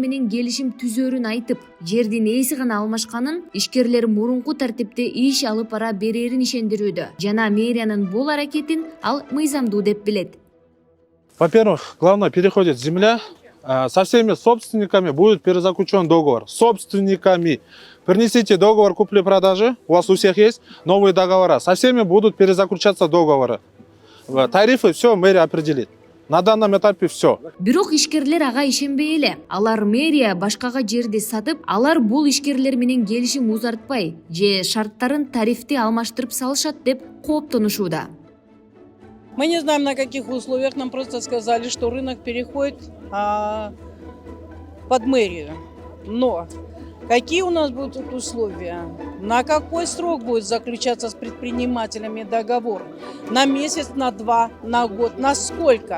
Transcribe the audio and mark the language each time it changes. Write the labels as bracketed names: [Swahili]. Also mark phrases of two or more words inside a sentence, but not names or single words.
[Kyrgyz] менен келишим түзөрүн айтып, жердин ээси гана алмашканын, ишкерлер мурунку тартипте иш алып бара берерин ишендирүүдө. Жана мэриянын бул аракетин ал мыйзамдуу деп билет. [Russian] Во-первых, главное, переходит земля. Со всеми собственниками будет перезаключен договор. Собственниками. Принесите договор купли-продажи, у вас у всех есть новые договора. Со всеми будут перезаключаться договоры. Тарифы все мэрия определит. На данном этапе все. [Kyrgyz] Бирок ишкерлер ага ишенбей эле. Алар мэрия башкага жерди сатып, алар бул ишкерлер менен келишим узартпай же шарттарын тарифти алмаштырып салышат деп кооптонушууда. [Russian] Мы не знаем, на каких условиях. Нам просто сказали, что рынок переходит под мэрию. Но какие у нас будут тут условия? На какой срок будет заключаться с предпринимателями договор? На месяц, на 2, на год, на сколько?